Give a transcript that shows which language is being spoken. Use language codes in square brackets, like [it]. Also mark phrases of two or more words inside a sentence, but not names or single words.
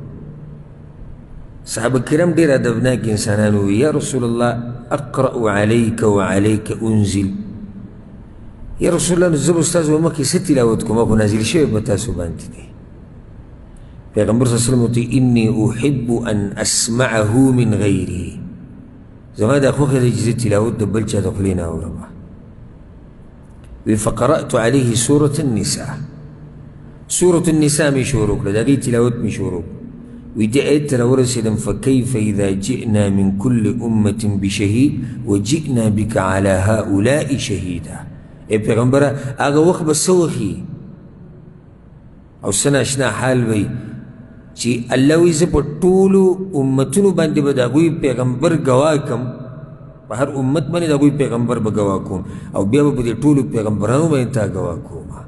[ps] صحابه کرام ډېر ادبناک انسانان وی [ar] یا رسول الله اقرأ علیک وعلیک انزل [ps] یا رسول الله زه به استاد و مخکې څه تلاوت کوم خو نازل شوی په تاسو باندې دی پیغمبر صلی الله علیه وسلم ورته [ar] انی احب ان اسمعه من غیره [ps] زما دا خوښه ده چې زه تلاوت د بل چا د خولې نه اورم [ar] فقرأت عليه سورة النساء [ps] سورة النساء مې شروع کړه د هغې تلاوت مې شروع وی دې آیت ته راورسېدم [ar] فکیف اذا جئنا من كل امة بشهید وجئنا بك على هؤلاء شهیدا [ps] ای پیغمبره هغه وخت به څه وښي او څه ناشنا حال وی چې الله وایي زه په ټولو امتونو باندې به د هغوی پیغمبر ګواه کړم، په هر امت باندې د هغوی پیغمبر به ګواه کوم، او بیا به په دې ټولو پیغمبرانو باندې تا ګواه کوم.